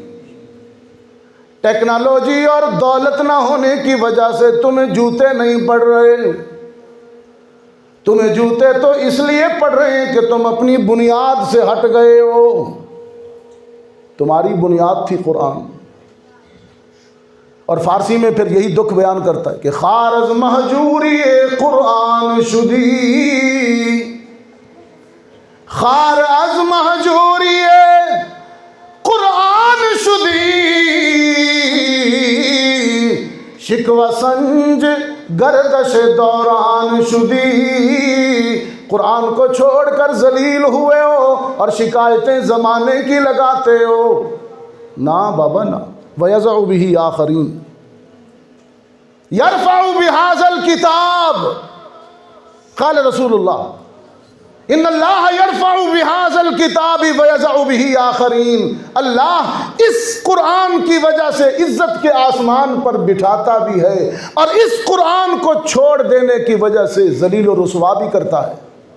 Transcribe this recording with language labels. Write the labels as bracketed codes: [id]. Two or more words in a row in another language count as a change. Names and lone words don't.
[ur] ٹیکنالوجی اور دولت نہ ہونے کی وجہ سے تمہیں جوتے نہیں پڑ رہے، تمہیں جوتے تو اس لیے پڑ رہے ہیں کہ تم اپنی بنیاد سے ہٹ گئے ہو. تمہاری بنیاد تھی قرآن. اور فارسی میں پھر یہی دکھ بیان کرتا ہے کہ [fa] خار از مہجوری قرآن شدی، خار از مہجوری قرآن شدی، شکوہ سنج گردش دوران شدی. [ur] قرآن کو چھوڑ کر ذلیل ہوئے ہو اور شکایتیں زمانے کی لگاتے ہو. نہ بابا نہ. [ar] وَيَزَعُ بِهِ آخَرِينَ يَرْفَعُ بِهَذَا الْكِتَابِ. قال رسول اللہ ان اللہ يرفع بهذا الكتاب ويضع به آخرین. [ur] اللہ اس قرآن کی وجہ سے عزت کے آسمان پر بٹھاتا بھی ہے اور اس قرآن کو چھوڑ دینے کی وجہ سے ذلیل و رسوا بھی کرتا ہے.